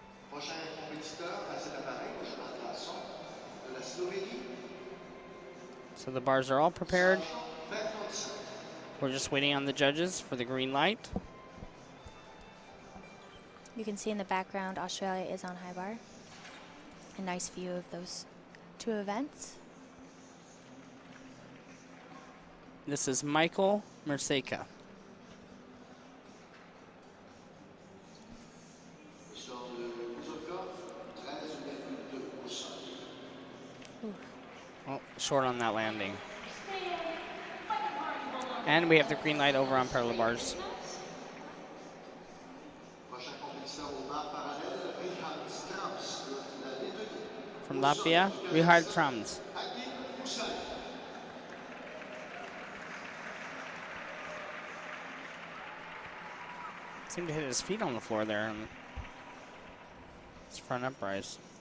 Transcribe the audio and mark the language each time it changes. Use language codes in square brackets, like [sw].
[fr] Prochain compétiteur à cet appareil, le cheval de glaçon de la Slovénie, [en] So the bars are all prepared. Bertondsen. We're just waiting on the judges for the green light. You can see in the background, Australia is on high bar. A nice view of those two events. This is Michael Merseca. [fr] Le score de Kuzokov, 13,2 au sol. [en] Oh, short on that landing. And we have the green light over on parallel bars. [fr] Prochain compétiteur au bar parallèle, Richard Strauss de la Lettonie. [en] From Latvia, Richard Trams. Hakim Hussain. Seemed to hit his feet on the floor there on his front uprise.